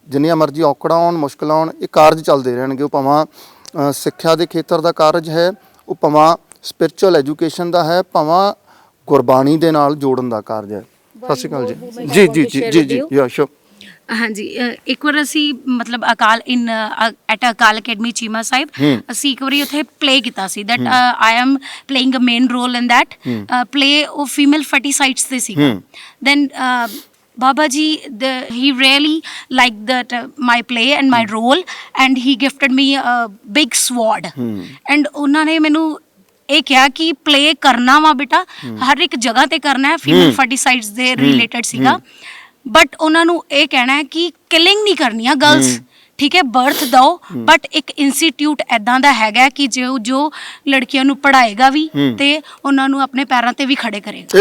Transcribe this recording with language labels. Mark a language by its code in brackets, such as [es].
[pa] ਜਿੰਨੀਆਂ ਮਰਜ਼ੀ ਔਕੜਾਂ ਆਉਣ, ਮੁਸ਼ਕਲਾਂ ਆਉਣ, ਇਹ ਕਾਰਜ ਚੱਲਦੇ ਰਹਿਣਗੇ। ਉਹ ਭਾਵੇਂ ਸਿੱਖਿਆ ਦੇ ਖੇਤਰ ਦਾ ਕਾਰਜ ਹੈ, ਉਹ ਭਾਵੇਂ ਸਪਿਰਚੁਅਲ ਐਜੂਕੇਸ਼ਨ ਦਾ ਹੈ, ਭਾਵੇਂ ਗੁਰਬਾਣੀ ਦੇ ਨਾਲ ਜੋੜਨ ਦਾ ਕਾਰਜ ਹੈ। ਸਤਿ ਸ਼੍ਰੀ ਅਕਾਲ ਜੀ। ਜੀ ਜੀ ਜੀ ਜੀ ਜੀ ਯਾ ਸ਼ੋਰ। ਹਾਂਜੀ, ਇੱਕ ਵਾਰ ਅਸੀਂ ਮਤਲਬ ਅਕਾਲ ਐਟ ਅਕਾਲ ਅਕੈਡਮੀ ਚੀਮਾ ਸਾਹਿਬ ਅਸੀਂ ਇੱਕ ਵਾਰੀ ਉੱਥੇ ਪਲੇ ਕੀਤਾ ਸੀ। [en] That I am playing a main role in that play. [pa] ਉਹ ਫੀਮੇਲ ਫਰਟੀਸਾਈਡਸ ਤੇ ਸੀ। [en] Then Baba Ji, he really liked that my play and my role, and he gifted me a big sword. [pa] And ਉਹਨਾਂ ਨੇ ਮੈਨੂੰ ਇਹ ਕਿਹਾ ਕਿ play ਕਰਨਾ ਵਾ ਬੇਟਾ, ਹਰ ਇੱਕ ਜਗ੍ਹਾ ਤੇ ਕਰਨਾ ਹੈ। ਫੀਮੇਲ ਫਰਟੀਸਾਈਡਸ ਦੇ ਰਿਲੇਟਡ ਸੀਗਾ, ਬਟ ਉਹਨਾਂ ਨੂੰ ਇਹ ਕਹਿਣਾ ਹੈ ਕਿ ਕਿਲਿੰਗ ਨਹੀਂ ਕਰਨੀ ਆ ਗਰਲਸ, ਠੀਕ ਹੈ, ਬਰਥ ਦਿਓ, ਬਟ ਇੱਕ ਇੰਸਟੀਟਿਊਟ ਐਦਾਂ ਦਾ ਹੈਗਾ ਕਿ ਜੋ ਲੜਕੀਆਂ ਨੂੰ ਪੜ੍ਹਾਏਗਾ ਵੀ ਤੇ ਉਹਨਾਂ ਨੂੰ ਆਪਣੇ ਪੈਰਾਂ ਤੇ ਵੀ ਖੜੇ ਕਰੇਗਾ।